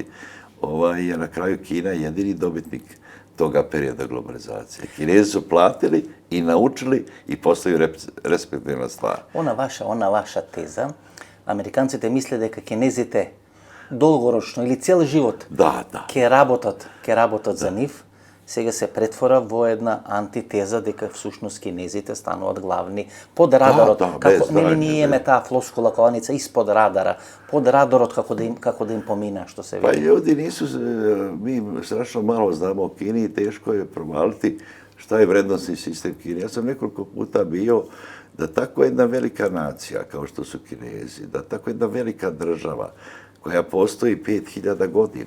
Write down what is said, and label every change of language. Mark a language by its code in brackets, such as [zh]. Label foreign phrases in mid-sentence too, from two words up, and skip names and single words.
[sr] Je na kraju Kina jedini dobitnik toga perioda globalizacije. Kinezi su platili i naučili i postaju respektivna stvar. Ona vaša teza, Amerikanci te misle da Kinezi te dolgoročno ili cijeli život [mk] ke работат за нив, сега се претвора во една антитеза дека всушност кинезите стануваат главни под радарот. Ние имаме таа флоскула кланица [sr] испод радара, [mk] под радарот како да им помина, што се [sr] Pa [mk] види. [sr] ljudi nisu, mi strašno malo znamo o Kini i teško je provaliti šta je vrednostni sistem Kine. Ja sam nekoliko puta bio da tako jedna velika nacija kao što su Kinezi, da tako jedna velika država koja postoji 5000 godina.